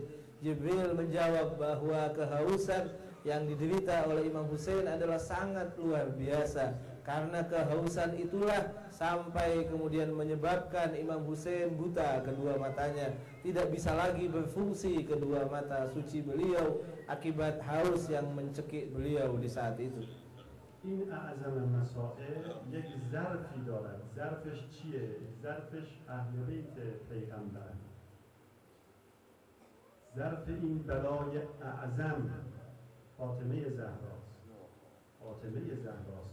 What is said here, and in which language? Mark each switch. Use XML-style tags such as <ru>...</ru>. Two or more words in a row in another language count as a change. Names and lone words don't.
<id>Jibril menjawab bahwa kehausan yang diderita oleh Imam Husain adalah sangat luar biasa. Karena kehausan itulah sampai kemudian menyebabkan Imam Husain buta kedua matanya, tidak bisa lagi berfungsi kedua mata suci beliau akibat haus yang mencekik beliau di saat itu.</id> <fa>این اعظم مسائل یک ظرفی دارد. ظرفش چیه؟ ظرفش اهل بیت پیغمبر. ظرف این بلای اعظم فاطمه زهراست. فاطمه زهراست.</fa>